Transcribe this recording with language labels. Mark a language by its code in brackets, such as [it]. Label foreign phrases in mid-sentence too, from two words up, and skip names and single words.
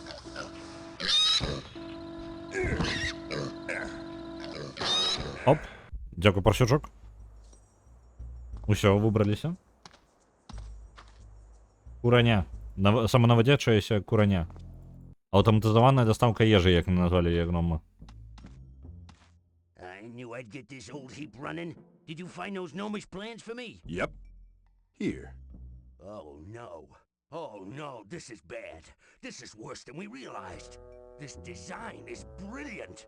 [be] Оп. Дзякуй, прасючок. Усё, выбраліся. Кураня. Саманавадзячаяся кураня. Аўтаматызаваная дастаўка ежы, як назвалі яе гнома. [en] I knew I'd get this old heap running. Did you find those gnomish plans for me? Yep. Here. Oh no. Oh no, this is bad. This is worse than we realized. This design is brilliant.